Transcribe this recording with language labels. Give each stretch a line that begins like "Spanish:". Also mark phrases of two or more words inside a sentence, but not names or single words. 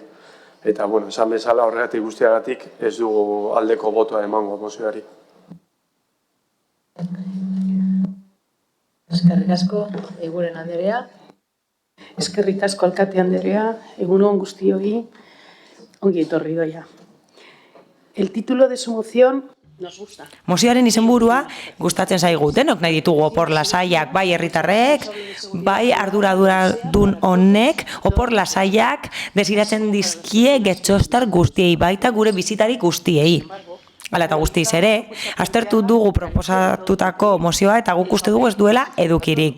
Basque: Eta, esan bezala horregatik guztiagatik ez dugu aldeko botoa emango mozioari. Eskerrik asko, Eguren Anderea. Eskerrik asko alkate Anderea, egun on guztioi, ongi etorri Idoia.
Spanish: El título de su moción nos gusta.
Basque: Mozioaren izenburua gustatzen zaigu, denok nahi ditugu opor lasaiak, bai herritarrek, bai arduradun honek, opor lasaiak desiratzen dizkie getxostar guztiei, baita gure bizitari guztiei. Hala eta guztiz ere, aztertu dugu proposatutako mozioa eta guk uste dugu ez duela edukirik.